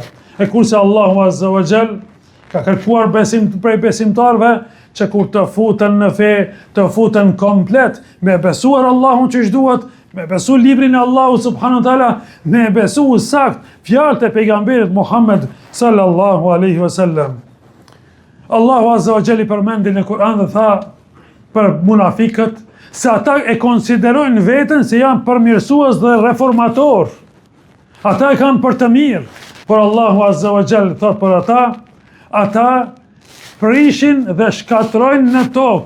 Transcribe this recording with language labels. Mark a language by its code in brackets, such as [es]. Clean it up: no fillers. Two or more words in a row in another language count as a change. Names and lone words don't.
[sq] E kurse Allahu [ar] عز وجل [sq] ka kërkuar prej besimtarve që kur të futen në fe, të futen komplet, me besuar Allahun që duhet, me besu librin e Allahut [ar] سبحانه وتعالى, [sq] me besu sakt fjalët e pejgamberit Muhammed [ar] صلى الله عليه وسلم. [sq] Allahu [ar] عز وجل [sq] përmendi në Kur'an dhe tha për munafikët se ata e konsiderojnë veten se janë përmirësues dhe reformator. Ata e kanë për të mirë, por Allahu [ar] عز وجل [sq] thot për ata prishin dhe shkatrojnë në tokë.